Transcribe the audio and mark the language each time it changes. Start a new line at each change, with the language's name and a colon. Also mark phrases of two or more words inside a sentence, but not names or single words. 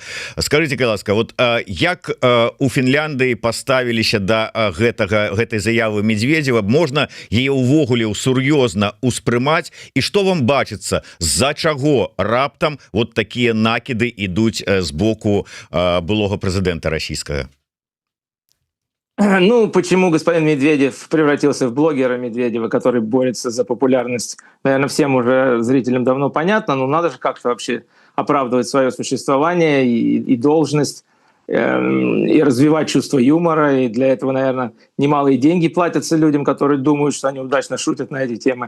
Belarusian: Скажыце, ласка, вот як у Фінляндыі паставіліся да гэтай заявы Медведева, можна яе ўвогуле сур'ёзна успрымаць, і што вам бачыцца, з-за чаго раптам вот такія накіды ідуць з боку былога прэзідэнта расійскага?
Russian: Ну, почему господин Медведев превратился в блогера Медведева, который борется за популярность, наверное, всем уже зрителям давно понятно, но надо же как-то вообще оправдывать свое существование и должность, и развивать чувство юмора, и для этого, наверное, немалые деньги платятся людям, которые думают, что они удачно шутят на эти темы.